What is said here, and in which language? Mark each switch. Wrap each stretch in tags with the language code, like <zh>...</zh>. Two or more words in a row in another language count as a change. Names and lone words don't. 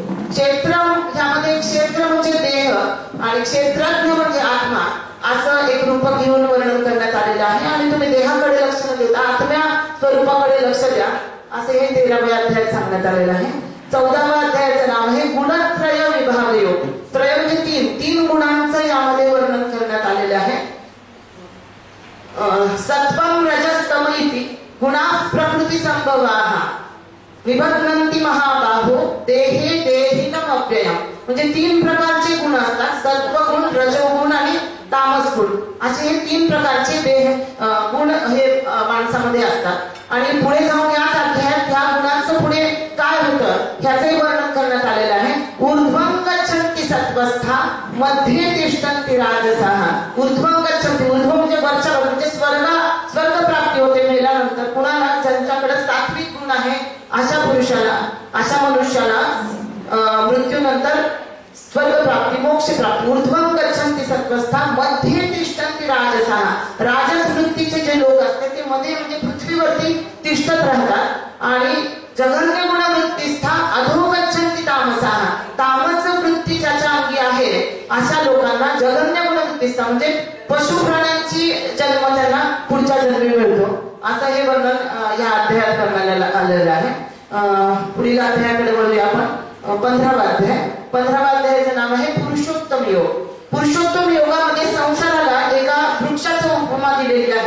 <mr>क्षेत्र ह्यामध्ये क्षेत्र म्हणजे देह आणि क्षेत्रज्ञ म्हणजे आत्मा असं एक रूप घेऊन वर्णन करण्यात आलेलं आहे. आणि तुम्ही देहाकडे लक्ष न देता आत्म्या स्वरूपाकडे लक्ष द्या असे हे 13व्या अध्यायात सांगण्यात आलेलं आहे. 14व्या अध्यायाचं नाव आहे गुणत्रय विभाग योग. त्रय म्हणजे तीन गुणांचं यामध्ये वर्णन करण्यात आलेलं आहे.</mr> <sa>सत्वं रजस्तम इति गुणा प्रकृती संभवाः विभक्नंती महाबाहो देहे देहिनम अव्ययम.</sa> <mr>म्हणजे 3 प्रकारचे गुण असतात, सत्वगुण, रजोगुण आणि तामस गुण असे हे 3 प्रकारचे देह गुण हे माणसामध्ये असतात. आणि पुढे जाऊन याच अध्यायात ह्या गुणांचं पुढे काय होतं ह्याचंही वर्णन करण्यात आलेलं आहे.</mr> <sa>ऊर्ध्वं गच्छन्ति सत्वस्था मध्ये तिष्ठन्ति राजसः. ऊर्ध्वं गच्छन्ति,</sa> <mr>ऊर्ध्व म्हणजे वरच्या म्हणजे स्वर्ग प्राप्ती होते मेल्यानंतर. कुणाला ज्यांच्याकडे सात्विक गुण आहे अशा पुरुषाला अशा मनुष्याला मृत्यूनंतर स्वर्ग प्राप्ती मोक्ष प्राप्ती.</mr> <sa>ऊर्ध्वं गच्छन्ति सत्वस्था मध्ये तिष्ठन्ति राजसः.</sa> <mr>राजस वृत्तीचे जे लोक असतात ते मध्ये म्हणजे पृथ्वीवरती तिष्ठत राहतात आणि</mr> <sa>जघन्य गुण वृत्तीस्था अधो गच्छन्ति तामसः.</sa> <mr>तामस वृत्ती ज्याच्या अंगी आहे अशा लोकांना</mr> <sa>जघन्य गुण वृत्तीस्था</sa> <mr>म्हणजे पशु प्राण्यांची जन्म त्यांना पुढच्या जन्मी मिळतो असं हे वर्णन या अध्यायात करण्यात आलेलं आहे. पुढील अध्यायाकडे वळूया आपण. 15वा अध्याय. 15व्या अध्यायाचं नाव आहे पुरुषोत्तम योग. पुरुषोत्तम योगामध्ये संसाराला एका वृक्षाची उपमा दिलेली आहे.</mr>